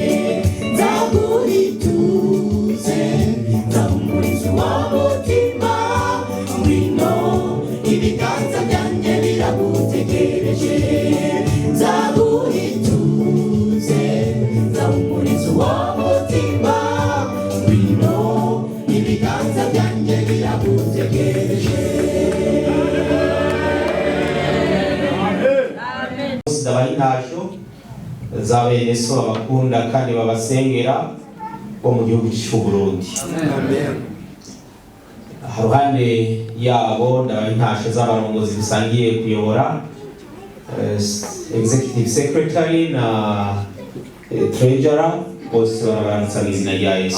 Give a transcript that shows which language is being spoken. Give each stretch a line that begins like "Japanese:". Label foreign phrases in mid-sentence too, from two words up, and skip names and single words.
Kinyarwanda: nzagurituze nzahumuriza uwo mutima wino ibiganza byanjye biragutegereje nzagurituze nzahumuriza uwo mutima wino ibiganza byanjye biragutegereje zabaye intashyo za bene so babakunda kandi babasengera bo mu gihugu cy'u Burundi. Haruhande yabo ndabaye intashyo z'abarongozi bisangiye kuyobora
English: executive secretary
Kinyarwanda: na treasurer bose barabaramutsa mu izina rya Yesu.